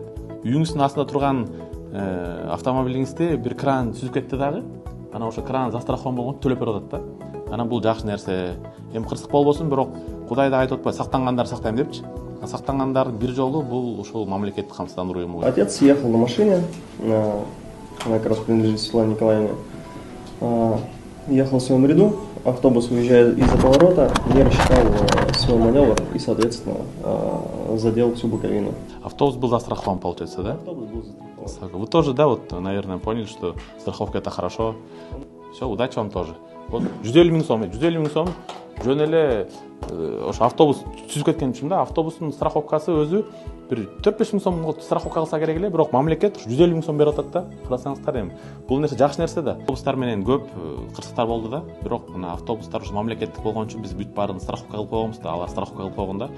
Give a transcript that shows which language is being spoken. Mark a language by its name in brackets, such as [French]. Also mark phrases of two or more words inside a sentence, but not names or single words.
[Kyrgyz] Үйүңүздүн астында турган автомобилиңизди бир кран сүзүп кетти дагы. Анан ошо кран застрахован болгон төлөп берип атат да. Анан бул жакшы нерсе. Кырсык болбосун, бирок Кудай да айтып атпайбы, сактангандар сактайм депчи. Сактангандардын бир жолу бул ушул мамлекеттик камсыздандыруу уюму. [Russian] Отец ехал на машине, она как раз принадлежит Светлане Николаевне. Ехал в своем ряду, автобус, выезжая из-за поворота, не рассчитал свой маневр и, соответственно, задел всю боковину. Автобус был застрахован, получается, да? Автобус был застрахован. Вы тоже, да, вот, наверное, поняли, что страховка это хорошо. Все, удачи вам тоже. [Kyrgyz] Вот 150 000 сом, 150 000 сом, жөн эле ошо автобус сүзүп кеткен үчүн да, автобустун страховкасы өзү бир 4-5 000 сом страховка кылса керек эле, бирок мамлекет 150 000 сом берип атат да. Карасаңыздар эми бул нерсе жакшы нерсе да. Автобустар менен көп кырсыктар болду да, бирок мына автобустар ушу мамлекеттик болгон үчүн биз бүт баарын страховка кылып койгонбуз да, алар страховка кылып койгон да.